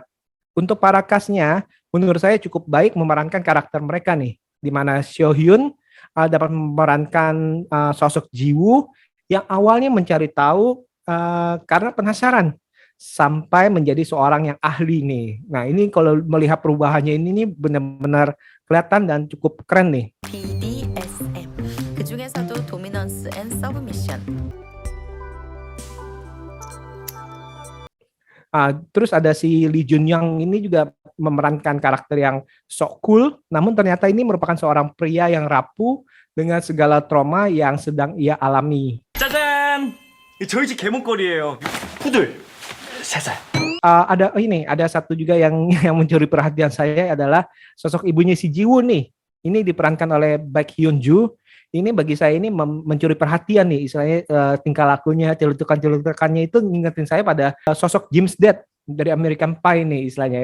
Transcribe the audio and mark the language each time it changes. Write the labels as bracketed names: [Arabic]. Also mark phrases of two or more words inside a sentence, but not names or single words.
[Indonesian] Untuk para cast-nya, menurut saya cukup baik memerankan karakter mereka nih, di mana Seo Hyun dapat memerankan sosok Jiwoo yang awalnya mencari tahu karena penasaran, sampai menjadi seorang yang ahli nih. Nah ini kalau melihat perubahannya ini nih benar-benar kelihatan dan cukup keren nih. BDSM, [Korean] 그중에서도 [English] dominance and submission. [Indonesian] Terus ada si Lee Jun Young ini juga memerankan karakter yang sok cool, namun ternyata ini merupakan seorang pria yang rapuh dengan segala trauma yang sedang ia alami. [Korean] 짜잔! 저희 집 개목걸이에요. 푸들. 3살. [Indonesian] Ada satu juga yang mencuri perhatian saya adalah sosok ibunya si Jiwoo nih. Ini diperankan oleh Baek Hyun Joo. Ini bagi saya ini mencuri perhatian nih, istilahnya tingkah lakunya, celutukan-celutukannya itu ngingetin saya pada sosok James Dead dari American Pie nih istilahnya.